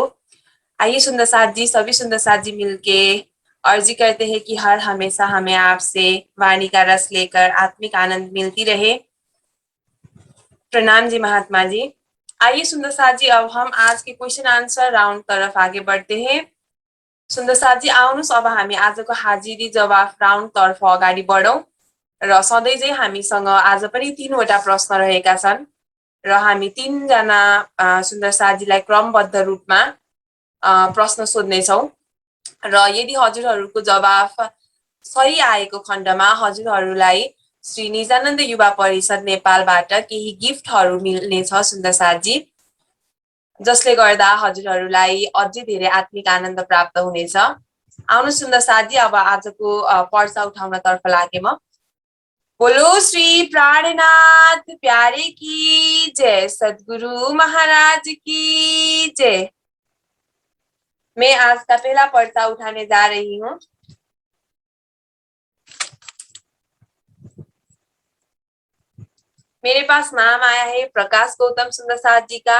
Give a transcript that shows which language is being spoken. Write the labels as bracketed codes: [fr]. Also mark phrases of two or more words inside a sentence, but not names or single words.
[hi] आइए सुंदर साथ जी, सभी सुंदर साथ जी मिलके अर्जी करते हैं कि हर हमेशा हमें आपसे वाणी का रस लेकर आत्मिक आनंद मिलती रहे। प्रणाम जी महात्मा जी। आइए सुंदर साथ जी, अब हम आज के [en] question answer round [hi] तरफ आगे बढ़ते हैं। [ne] सुंदर साथ जी आउनुहोस्, अब हामी आजको हाजिरी जवाफ राउन्ड तर्फ अगाडि बढौं र सधैँ चाहिँ हामीसँग आज पनि 3 वटा प्रश्न रहेका छन्। र हामी 3 जना सुन्दर साथीलाई क्रमबद्ध रूपमा प्रश्न सोध्नेछौँ र यदि हजुरहरूको जवाफ सही आएको खण्डमा हजुरहरूलाई श्री निजानन्द युवा परिषद नेपालबाट केही गिफ्टहरू मिल्नेछ सुन्दर साथी, जसले गर्दा हजुरहरूलाई अझै धेरै आत्मिक आनन्द प्राप्त हुनेछ। आउनु सुन्दर साथी, अब आजको पर्चा उठाउनतर्फ लागे म। [hi] बोलो श्री प्राणनाथ प्यारे की जय, सद्गुरु महाराज की जय। मैं आज का पहला पर्चा उठाने जा रही हूँ। मेरे पास नाम आया है प्रकाश गौतम सुंदर साथ जी का।